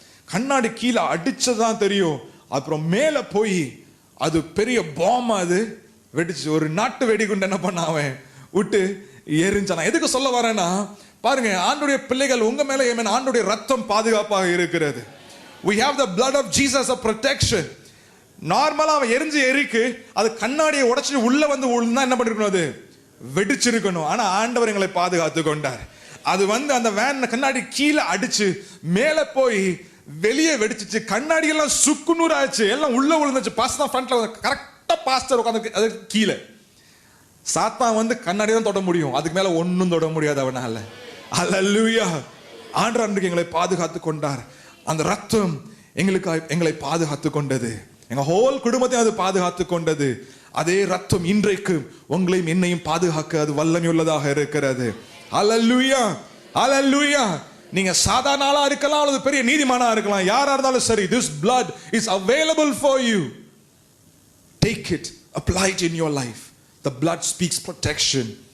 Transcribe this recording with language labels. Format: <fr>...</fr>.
<ta>கண்ணாடி கீழே அடிச்சதான் தெரியும். அப்புறம் மேல போய் அது பெரிய பாம் அது வெடிச்சு. ஒரு நாட்டு வெடிகுண்டு என்ன பண்ண அவன் விட்டு எரிஞ்சான். எதுக்கு சொல்ல வரேன்னா பாருங்க, ஆண்டுடைய பிள்ளைகள் உங்க மேல ஆண்டுடைய ரத்தம் பாதுகாப்பாக இருக்கிறது.</ta> <en>We have the blood of Jesus as a protection.</en> <ta>நார்மலா அவன் எரிஞ்சு எரிக்கு அது கண்ணாடியை உடைச்சு உள்ள வந்து உள்ள என்ன பண்ணிருக்கணும், அது வெடிச்சிருக்கணும். ஆனா ஆண்டவர் எங்களை பாதுகாத்து கொண்டார். அது வந்து அந்த வேன் கண்ணாடி கீழே அடிச்சு மேல போய் வெளியே வெடிச்சிச்சு. கண்ணாடி எல்லாம் சுக்குநூறு ஆச்சு, எல்லாம் உள்ள விழுந்துச்சு. பாஸ்டர் ஃப்ரண்ட்ல கரெக்டா பாஸ்டர் உட்கார்ந்து அது கீழே. சாத்தான் வந்து கண்ணாடி தான் தொட முடியும், அதுக்கு மேல ஒன்னும் தொட முடியாது அவனால. ஹல்லேலூயா. ஆண்டவர் அன்றைக்கு எங்களை பாதுகாத்து கொண்டார். அந்த ரத்தம் எங்களை பாதுகாத்து கொண்டது. எங்க ஹோல் குடும்பத்தையும் அது பாதுகாத்து கொண்டது. அதே ரத்தம் இன்றைக்கு உங்களையும் என்னையும் பாதுகாக்க அது வல்லமை உள்ளதாக இருக்கிறது. ஹல்லேலூயா, ஹல்லேலூயா. நீங்க சாதாரண ஆளா இருக்கலாம் அல்லது பெரிய நீதிமானா இருக்கலாம், யாரா இருந்தாலும் சரி,</ta> <en>this blood is available for you. Take it, apply it in your life. The blood speaks protection.</en>